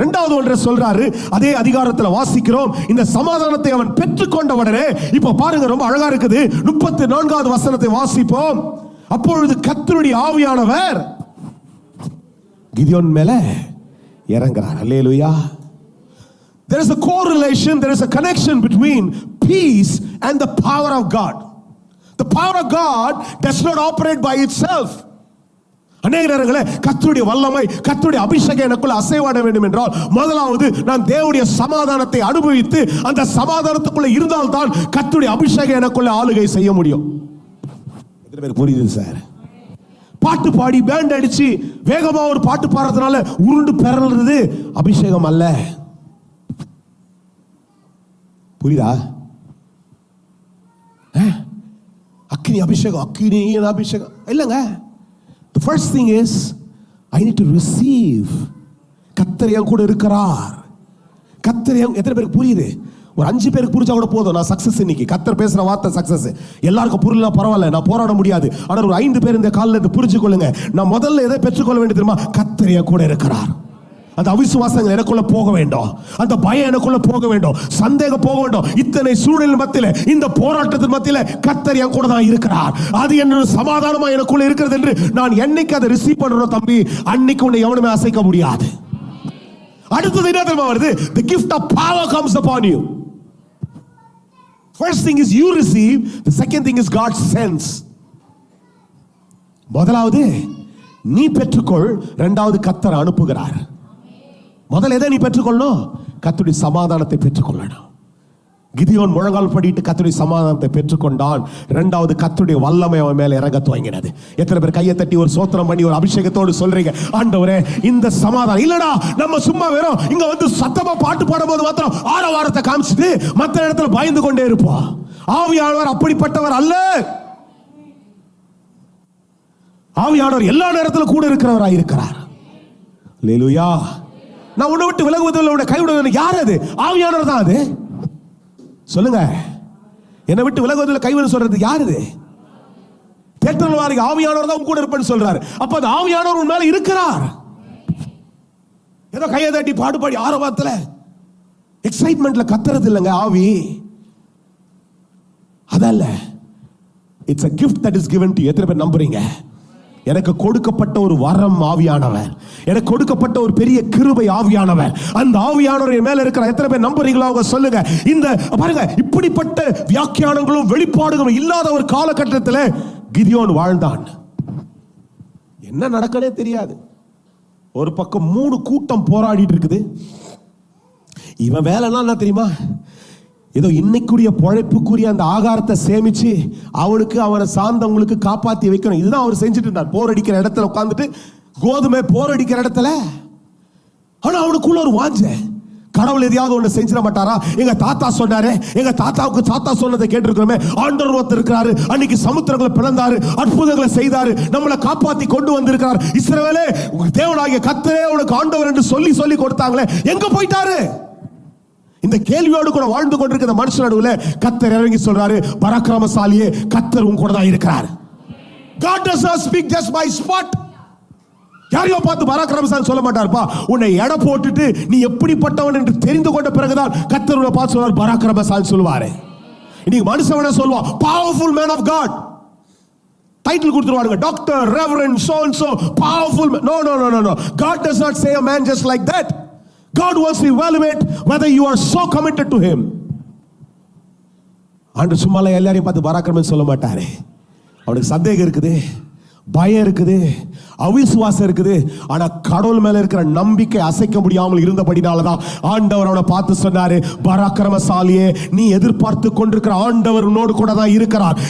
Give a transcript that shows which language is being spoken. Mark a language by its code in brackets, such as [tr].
[ta] 2வது ஒன்றை சொல்றாரு, அதே அதிகாரத்தில் வாசிக்கிறோம். இந்த சமாதானத்தை அவன் பெற்றுக்கொண்ட உடனே, இப்ப பாருங்க, ரொம்ப அழகா இருக்குது. 34வது வசனத்தை வாசிப்போம். அப்பொழுது கர்த்தருடைய ஆவியானவர் கிதியோன் மேல இறங்குறார். அல்லேலூயா. [en] There is a correlation, there is a connection between peace and the power of God. The power of God does not operate by itself. [ta] அநேக நேரங்களே கர்த்தருடைய வல்லமை, கர்த்தருடைய அபிஷேகம் எனக்குள்ள அசைவாட வேண்டும் என்றால் முதலாவது நான் தேவனுடைய சமாதானத்தை அனுபவித்து அந்த சமாதானத்துக்குள்ள இருந்தால்தான் கர்த்தருடைய அபிஷேகம் எனக்குள்ள ஆளுகை செய்ய முடியும். எத்தனை பேர் புரியுது சார்? பாட்டு பாடி பேண்ட் அடிச்சு வேகமா ஒரு பாட்டு பாடுறதுனால உருண்டு பெறறது அபிஷேகம் அல்ல. புரியுதா? அக்கினி அபிஷேகம், அக்கினி அபிஷேகம் இல்லைங்க. [en] The first thing is I need to receive. [ta] கர்த்தர் என் கூட இருக்கிறார். கர்த்தர் எத்தனை பேருக்கு புரியுது? ஒரு 5 பேருக்கு புரிஞ்சா கூட போதும், நான் சக்சஸ். இன்னைக்கு கர்த்தர் பேசுற வார்த்தை சக்சஸ். எல்லாருக்கும் புரியல பரவாயில்ல, நான் போராட முடியாது. ஆனால் ஒரு 5 பேர் இந்த காலில் இருந்து புரிஞ்சு கொள்ளுங்க. நான் முதல்ல எதை பெற்றுக்கொள்ள வேண்டியது தெரியுமா? கர்த்தர் என் கூட இருக்கிறார். அந்த அவிசுவாசங்கள் எனக்குள்ள போக வேண்டும், அந்த பயம் எனக்குள்ள போக வேண்டும், சந்தேகம் போக வேண்டும். இத்தனை சூழ்நிலை மத்தியில, இந்த போராட்டத்தின் மத்தியில கர்த்தர் என் கூட தான் இருக்கிறார், அது என்ன சமாதானமா எனக்குள்ள இருக்கிறது என்று நான் என்னைக்கு அதை ரிசீவ் பண்றோம் தம்பி, அன்னைக்கு உன்னை எவனுமே அசைக்க முடியாது. அடுத்தது என்ன தெரியுமா வருது? [en] The gift of power comes upon you. First thing is you receive, the second thing is God sends. [ta] முதலாவது நீ பெற்றுக்கொள், இரண்டாவது கர்த்தர் அனுப்புகிறார். முதல்ல எதை நீ பெற்றுக்கொள்ளணும்? கர்த்தருடைய சமாதானத்தை பெற்றுக்கொள்ளணும். கிதியோன் முழங்கால் படிட்டு கர்த்தருடைய சமாதானத்தை பெற்றுக்கொண்டான். இரண்டாவது கர்த்தருடைய வல்லமை அவன் மேல இறங்க துவங்கினது. எத்தனை பேர் கையை தட்டி ஒரு சோத்திரம் பண்ணி ஒரு அபிஷேகத்தோடு சொல்றீங்க, ஆண்டவரே இந்த சமாதானம் இல்லடா, நம்ம சும்மா வெறும் இங்க வந்து சத்தமா பாட்டு பாடும்போது மாத்திரம் ஆரவாரத்தை காமிச்சிட்டு மற்ற இடத்துல பயந்து கொண்டே இருப்போம். ஆவியானவர் அப்படிப்பட்டவர் அல்ல. ஆவியானவர் எல்லா நேரத்திலும் கூட இருக்கிறவராய் இருக்கிறார். அல்லேலூயா. நான் உன்னை விட்டு விலகுவதில்லை, உன்னை கைவிடுவதில்லை. யார் அது? ஆவியானவர் தான். அது சொல்லுங்க, என்னை விட்டு விலகுவதில்லை கைவிட சொல்றது யார்? அது தேற்றவாரி ஆவியானவர் தான் கூட இருப்பேன்னு சொல்றாரு. அப்ப அந்த ஆவியானவர் உன் மேல இருக்கிறார். ஏதோ கையை தட்டி பாடுபாடி ஆரவாரத்துல எக்ஸைட்மெண்ட்ல கத்துறது இல்லைங்க ஆவி. அதல்ல, [en] It's a gift that is given to you. [ta] எத்தனை பேர் நம்புறீங்க? எனக்கு கொடுக்கப்பட்ட ஒரு வரம் ஆவியானவர், எனக்கு கொடுக்கப்பட்ட ஒரு பெரிய கிருபை ஆவியானவர். அந்த ஆவியானவர் என் மேல இருக்கிற எத்தனை பேர் நம்புறீங்களோ அவங்க சொல்லுங்க. இந்த பாருங்க, இப்படிப்பட்ட வியாக்கியானங்களும் வெளிப்பாடுகளும் இல்லாத ஒரு காலகட்டத்தில் கிதியோன் வாழ்ந்தான். என்ன நடக்கனே தெரியாது. ஒரு பக்கம் 3 கூட்டம் போராடிட்டு இருக்குது. இவன் வேலைன்னா என்ன தெரியுமா? ஏதோ இன்னைக்குரிய பொழைப்புக்குரிய அந்த ஆகாரத்தை சேமிச்சு அவனுக்கு அவனை சார்ந்தவங்களுக்கு காப்பாத்தி வைக்கணும். இதுதான் அவர் செஞ்சுட்டு இருந்தார். போர் அடிக்கிற இடத்துல உட்காந்துட்டு, கோதுமை போர் அடிக்கிற இடத்துல. ஆனா அவனுக்குள்ள ஒரு வாஞ்ச, கடவுள் எதையாவது ஒன்று செஞ்சிட மாட்டாரா? எங்க தாத்தா சொன்னாரு, எங்க தாத்தாவுக்கு தாத்தா சொன்னதை கேட்டிருக்கிறோமே. ஆண்டவர் ஒருத்தர் இருக்கிறாரு, அன்னைக்கு சமுத்திரங்களை பிளந்தாரு, அற்புதங்களை செய்தாரு, நம்மளை காப்பாத்தி கொண்டு வந்திருக்கிறார். இஸ்ரவேலே, தேவனாகிய கர்த்தரே உனக்கு ஆண்டவர் என்று சொல்லி சொல்லி கொடுத்தாங்களே, எங்க போயிட்டாரு? இந்த கேள்வியோடு கூட வாழ்ந்து கொண்டிருக்கிற மனுஷன் நடுவில் கர்த்தர் இறங்கி சொல்றாரு, பராக்கிரமசாலியே, கர்த்தர் உன் கூட தான் இருக்கிறார். [en] God does not speak just by spot. [ta] யாரையோ பார்த்து பராக்கிரமசாலி சொல்ல மாட்டார்ப்பா. உன்னை எடை போட்டுட்டு நீ எப்படிப்பட்டவன் என்று தெரிந்து கொண்ட பிறகுதான் கர்த்தர் உன்னை பார்த்து சொல்வார், பராக்கிரமசாலி சொல்லுவாரு. இன்னைக்கு மனுஷன் சொல்லுவா, [en] Powerful man of God. Title [ta] கொடுத்துருவாங்க, [en] Doctor, reverend, so and so, powerful. No. God does not say a man just like that. God wants to evaluate whether you are so committed to him. [ta] ஆண்டவர் சும்மால எல்லாரையும் பார்த்து பராக்கிரமம் சொல்ல மாட்டாரு. அவனுக்கு சந்தேகம் இருக்குது, பயம் இருக்குது, அவிசுவாசம் இருக்குது. ஆனா கடவுள் மேல இருக்கிற நம்பிக்கை அசைக்க முடியாமல் இருந்தபடினாலதான் ஆண்டவர் அவனை பார்த்து சொன்னாரு, பராக்கிரமசாலியே, நீ எதிர்பார்த்து கொண்டிருக்கிற ஆண்டவர் உன்னோடு கூட தான் இருக்கிறார்.